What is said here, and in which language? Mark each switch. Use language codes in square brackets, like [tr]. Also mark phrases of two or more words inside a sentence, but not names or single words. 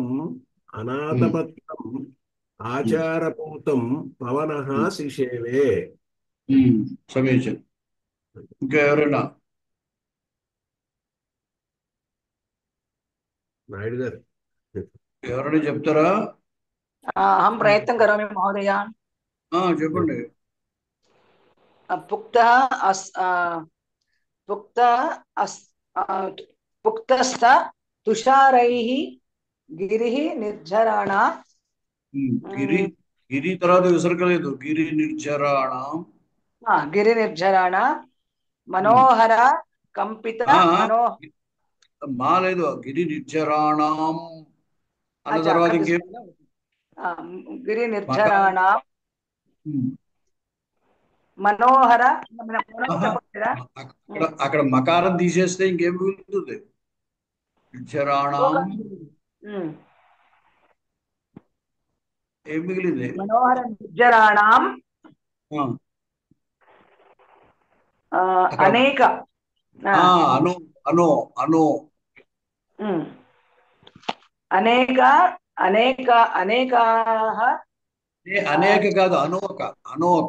[sa] ఉమ్, అనాథపత్రం ఉమ్, ఆచారభూతం పవనః ఉమ్, శిషేవే. [te] సమీచీనం. ఇంకా ఎవరైనా? నాయుడు గారు ఎవరైనా చెప్తారా? [sa] अहं प्रयत्नं करोमि महोदय। [te] చెప్పండి. [sa] पुक्तः अस् पुक्तः अस् पुक्तस्थ तुषारैः गिरिः निर्झराणा [te] గిరి గిరి తర్వాత విసర్గ లేదు. [sa] గిరి నిర్జరాణం. गिरिनिर्झराणा मनोहर कंपित मनो [te] మా లేదు. గిరి నిర్జరాణం అన్న अच्छा తర్వాత अక్కడ ఇంకేం? [sa] गिरिनिर्झराणा ఉమ్. मनोहर ఆహా. [te] చెప్పలేదా? అక్కడ మకారం తీసేస్తే ఇంకేం మిగులుతుంది? నిర్జరాణం ఏం మిగిలింది? [sa] मनोहर निर्झराणां [te] అక్కడ [sa] అనేక అను అను అను అనేక అనేక అనేకాः [te] అనేక కాదు, అనోక అనోక